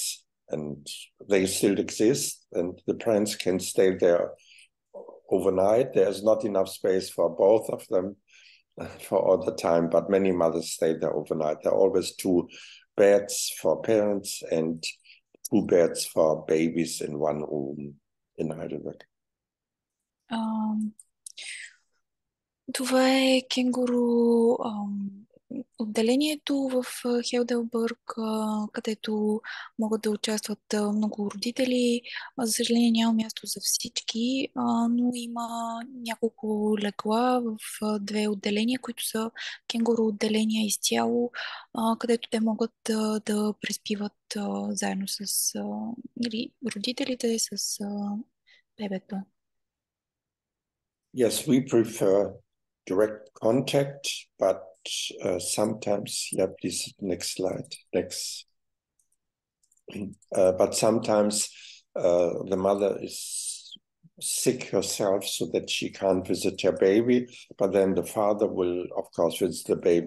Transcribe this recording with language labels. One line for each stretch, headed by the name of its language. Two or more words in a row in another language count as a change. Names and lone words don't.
English: And they still exist, and the parents can stay there overnight. There's not enough space for both of them for all the time, but many mothers stay there overnight. There are always 2 beds for parents and 2 beds for babies in one room in Heidelberg.
Bulgarian: Това е кенгуру отделението в Хейделбърг, където могат да участват много родители. За съжаление няма място за всички, но има няколко легла в 2 отделения, които са кенгуру отделения изцяло, където те могат да преспиват заедно с родителите, с бебето.
English: Yes, we prefer direct contact, but sometimes, yeah, please, next slide, next. But sometimes the mother is sick herself so that she can't visit her baby, but then the father will, of course, visit the baby.